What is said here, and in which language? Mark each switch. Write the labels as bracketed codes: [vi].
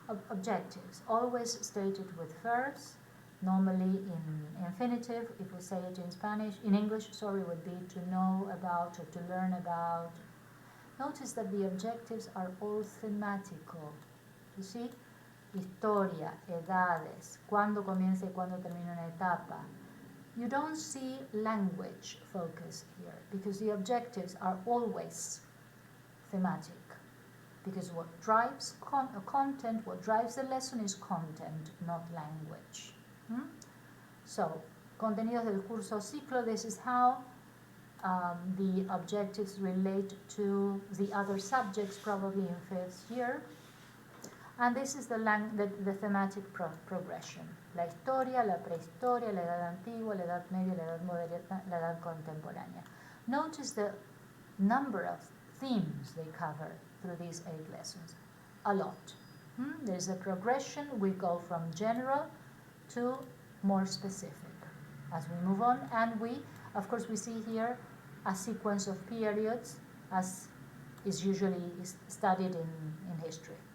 [en] Objectives always stated with verbs, normally in infinitive. If we say it in Spanish, in English, sorry, would be to know about or to learn about. Notice that the objectives are all thematical. You see, [es] historia, edades, cuándo comienza y cuándo termina una etapa. [en] You don't see language focus here because the objectives are always thematic, because what drives content, what drives the lesson is content, not language. So, [es] contenidos del curso ciclo, [en] this is how the objectives relate to the other subjects, probably in 5th year. And this is the thematic progression. [es] La historia, la prehistoria, la edad antigua, la edad media, la edad moderna, la edad contemporánea. [en] Notice the number of themes they cover through these 8 lessons. A lot. There's a progression. We go from general to more specific as we move on. And of course, we see here a sequence of periods as is usually studied in history.